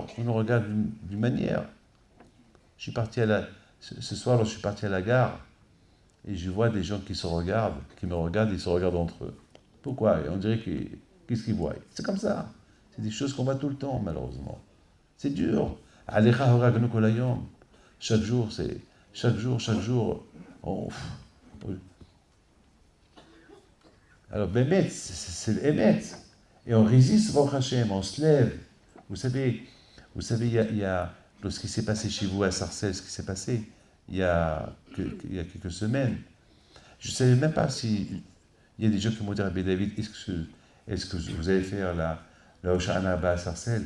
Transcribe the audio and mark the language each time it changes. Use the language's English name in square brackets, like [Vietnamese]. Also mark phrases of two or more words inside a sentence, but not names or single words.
[French] On nous regarde d'une manière. Je suis parti ce soir, je suis parti à la gare et je vois des gens qui me regardent, ils se regardent entre eux. Pourquoi? Et on dirait qu'est-ce qu'ils voient? C'est comme ça. C'est des choses qu'on voit tout le temps, malheureusement. C'est dur. [Hebrew] עליך הרגנו כל היום. [French] Chaque jour, alors, Bémet, c'est l'Emet. Et on résiste, [Hebrew] ברוך השם, [French] on se lève. Vous savez, il y a lorsqu'il s'est passé chez vous à Sarcelles, ce qui s'est passé il y a quelques semaines, je ne savais même pas si il y a des gens qui m'ont dit, Rabbi David, est-ce que vous allez faire la Hoshana Abba à Sarcelles?